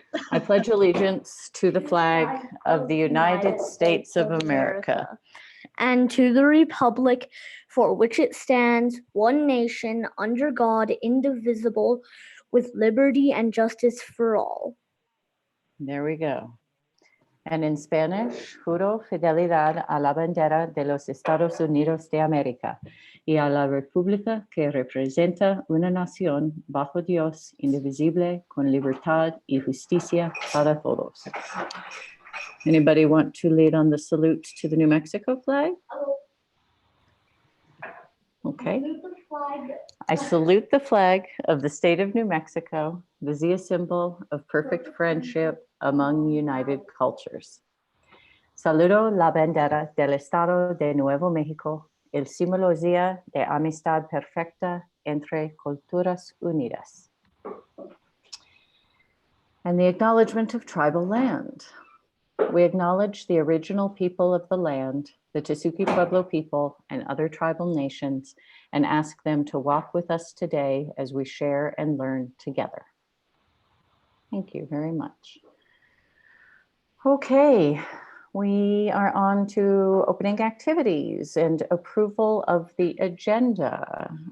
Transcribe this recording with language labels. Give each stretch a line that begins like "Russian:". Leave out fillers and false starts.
English: I pledge allegiance to the flag of the United States of America and to the republic for which it stands, one nation, under God, indivisible, with liberty and justice for all. There we go. And in Spanish,
Spanish: juro fidelidad a la bandera de los Estados Unidos de América y a la república que representa una nación bajo Dios, indivisible, con libertad y justicia para todos.
English: Anybody want to lead on the salute to the New Mexico flag? Okay. I salute the flag of the state of New Mexico, the Zia symbol of perfect friendship among united cultures.
Spanish: Saludo la bandera del Estado de Nuevo México, el símbolo Zia de amistad perfecta entre culturas unidas.
English: And the acknowledgement of tribal land. We acknowledge the original people of the land, the Tesuque Pueblo people and other tribal nations, and ask them to walk with us today as we share and learn together. Thank you very much. Okay, we are on to opening activities and approval of the agenda.